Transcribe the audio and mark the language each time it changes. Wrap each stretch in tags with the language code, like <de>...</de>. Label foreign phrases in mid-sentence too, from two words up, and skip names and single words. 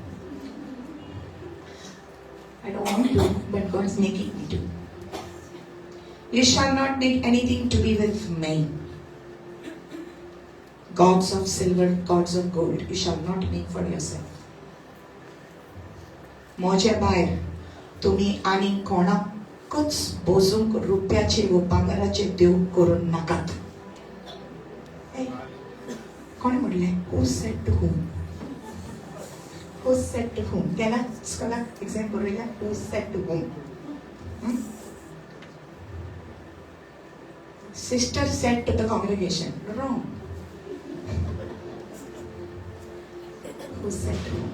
<en>I don't want to, but God is making me to. You shall not make anything to be with me. Gods of silver, gods of gold, you shall not make for yourself.</en> <kok>Moja bair, tumi ani konakuts bozunk rupiache व bangarache dev korun nakat. Hey, कोण म्हणले?</kok> <en>Who said to whom? Who said to whom?</en> <kok>Kela skala exam करूया.</kok> <en>Who said to whom? Sister said to the congregation. Wrong. Who said to whom?</en>